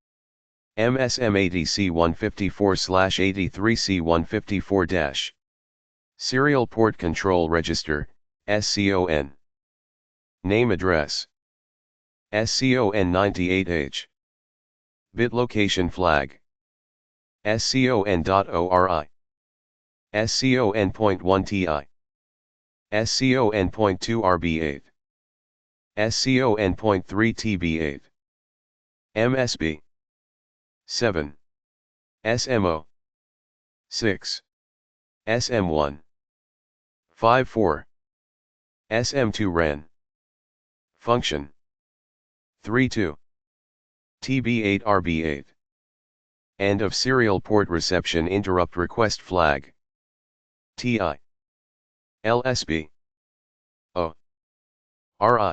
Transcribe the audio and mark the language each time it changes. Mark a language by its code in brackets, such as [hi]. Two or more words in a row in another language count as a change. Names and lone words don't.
[en] MSM80C154/83C154-. Serial Port Control Register, SCON. Name address. SCON98H. Bit location flag. SCON.ORI. SCON.1 TI. SCON.2 RB8. SCON.3 TB8. MSB 7. SMO 6. SM1 54. SM2 REN. Function 32. TB8 RB8. End of serial port reception interrupt request flag. TI. LSB. O. RI.